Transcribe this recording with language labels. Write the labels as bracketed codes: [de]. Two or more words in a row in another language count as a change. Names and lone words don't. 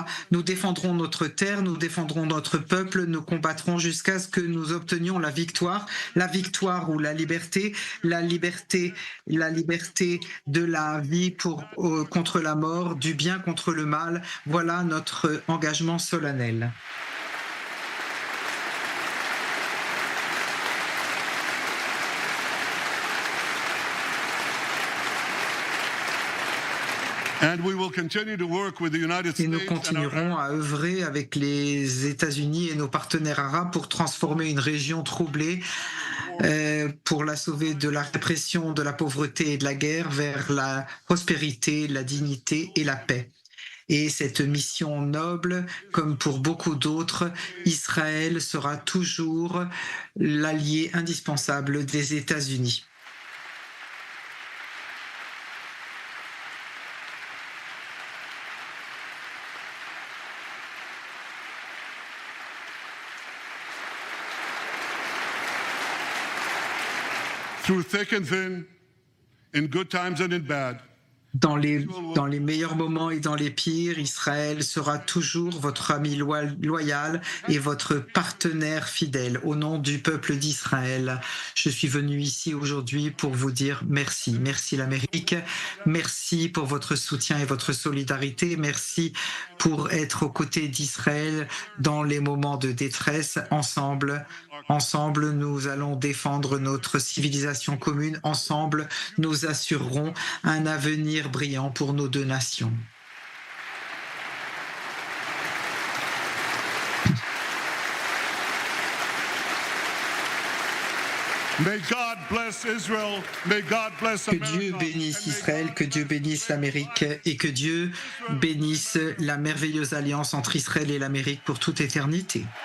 [fr] Nous défendrons notre terre, nous défendrons notre peuple, nous combattrons jusqu'à ce que nous obtenions la victoire ou la liberté de la vie contre la mort, du bien contre le mal. Voilà notre engagement solennel. [en] and we will continue to work with the United [fr] Et nous [en] States and [fr] continuerons à œuvrer avec les États-Unis et nos partenaires arabes pour transformer une région troublée, pour la sauver de la répression, de la pauvreté et de la guerre vers la prospérité, la dignité et la paix. Et cette mission noble, comme pour beaucoup d'autres, Israël sera toujours l'allié indispensable des États-Unis. [en] through thick and thin, in good times and in bad. [fr] Dans les meilleurs moments et dans les pires, Israël sera toujours votre ami loyal et votre partenaire fidèle. Au nom du peuple d'Israël, je suis venu ici aujourd'hui pour vous dire merci. Merci l'Amérique, merci pour votre soutien et votre solidarité, merci pour être aux côtés d'Israël dans les moments de détresse. Ensemble, nous allons défendre notre civilisation commune. Ensemble, nous assurerons un avenir brillant pour nos deux nations. [en] May God bless Israel. May God bless [fr] Que Dieu [en] America. [fr] bénisse Israël, que Dieu bénisse l'Amérique et que Dieu bénisse la merveilleuse alliance entre Israël et l'Amérique pour toute éternité.